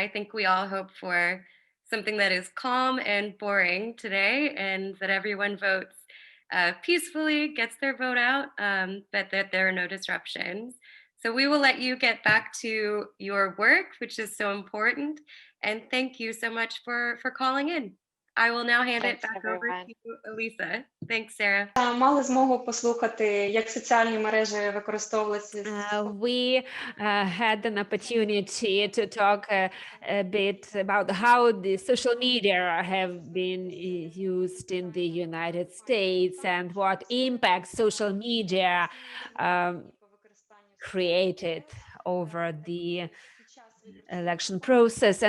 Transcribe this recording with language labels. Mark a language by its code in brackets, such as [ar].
[en] I think we all hope for something that is calm and boring today, and that everyone votes peacefully, gets their vote out, but that there are no disruptions. So we will let you get back to your work, which is so important. And thank you so much for calling in. I will now hand it Thanks, back over everyone. to Elisa. Thanks, Sarah. [uk] Мали змогу послухати, як соціальні мережі використовуються. [en] We had an opportunity to talk a bit about how the social media have been used in the United States and what impact social media created over the election process.